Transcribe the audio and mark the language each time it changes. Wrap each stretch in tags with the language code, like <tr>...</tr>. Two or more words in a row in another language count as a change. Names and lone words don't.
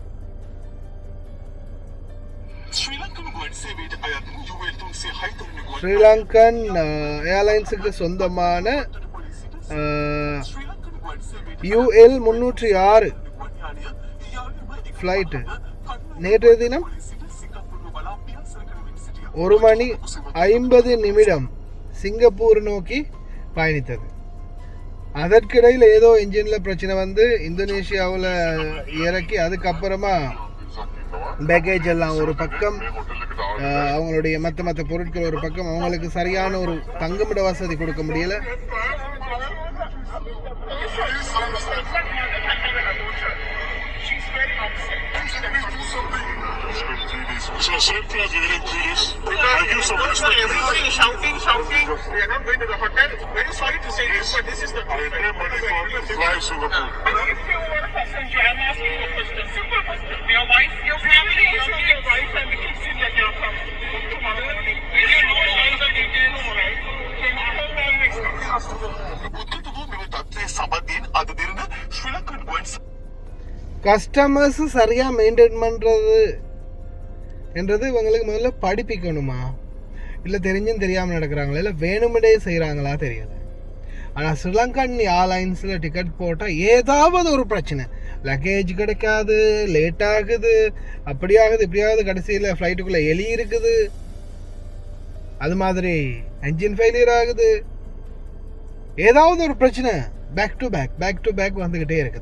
<ta>ஸ்ரீலங்கன் ஏர்லைன்ஸுக்கு சொந்தமான UL 306 ஃப்ளைட்டு நேற்றைய தினம் 1:50 சிங்கப்பூர் நோக்கி பயணித்தது. அதற்கிடையில் ஏதோ என்ஜினில் பிரச்சனை வந்து இந்தோனேஷியாவில் இறக்கி அதுக்கப்புறமா பேக்கேஜ் எல்லாம் ஒரு பக்கம், அவங்களுடைய மற்ற பொருட்கள் ஒரு பக்கம், அவங்களுக்கு சரியான ஒரு தங்குமிட வசதி கொடுக்க முடியல.</ta> <en>So same class, we didn't do this. I give some respect. Everybody is shouting. We are not going to the hotel. Very sorry to say this, but this is the I pay money for fly Singapore. If you were a passenger, I'm asking you a question. Simple question. Your wife, your family, your wife and the kids in your car. Tomorrow, will you know all the details? Can you tell me next?</en> <si>උත්තර මෙව තත්ත්වයේ සම්බන්ධයෙන් අද දින ශ්‍රී ලංකන් ගුවන්</si> <ta>கஸ்டமர்ஸ் சரியாக மெயின்டைன் பண்ணுறது என்றது இவங்களுக்கு முதல்ல படிப்பிக்கணுமா, இல்லை தெரிஞ்சும் தெரியாமல் நடக்கிறாங்களா, இல்லை வேணுமெண்டே செய்கிறாங்களா தெரியல. ஆனால் ஸ்ரீலங்கன் ஏர்லைன்ஸில் டிக்கெட் போட்டால் ஏதாவது ஒரு பிரச்சனை, லக்கேஜ் கிடைக்காது, லேட் ஆகுது, அப்படி ஆகுது இப்படி ஆகுது, கடைசியில் ஃப்ளைட்டுக்குள்ளே எலி இருக்குது, அது மாதிரி</ta> <en>engine failure</en> <ta>ஆகுது, ஏதாவது ஒரு பிரச்சனை</ta> <en>back to back</en> <ta>வந்துக்கிட்டே இருக்குது.</ta>